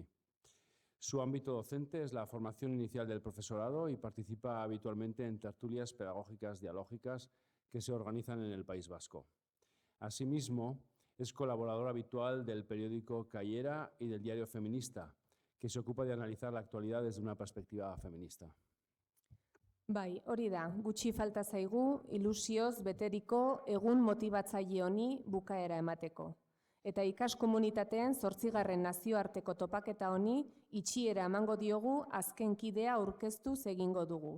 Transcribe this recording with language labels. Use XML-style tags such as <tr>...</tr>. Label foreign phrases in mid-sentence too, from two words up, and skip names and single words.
<es>Su ámbito docente es la formación inicial del profesorado y participa habitualmente en tertulias pedagógicas dialógicas que se organizan en el País Vasco. Asimismo, es colaborador habitual del periódico Caiera y del diario Feminista, que se ocupa de analizar la actualidad desde una perspectiva feminista.</es> <eu>Bai, hori da, gutxi falta zaigu, ilusioz beteriko egun motibatzaile honi bukaera emateko. Eta ikaskomunitateen 8. nazioarteko topaketa honi itxiera emango diogu azken kidea aurkeztuz egingo dugu.</eu>